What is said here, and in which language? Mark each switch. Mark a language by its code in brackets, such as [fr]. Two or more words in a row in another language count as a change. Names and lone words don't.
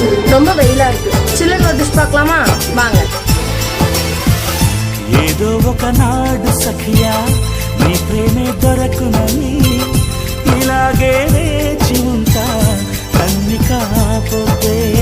[ta] ரொம்ப வெயிலா இருக்கு. சில்லுன்னு ஒரு டிஷ் பார்க்கலாமா? வாங்க. [te] ఏదో ఒకనాడు సఖియా నీ ప్రేమే దొరకునని ఇలాగే వేచి ఉంటా కన్ని కాపోతే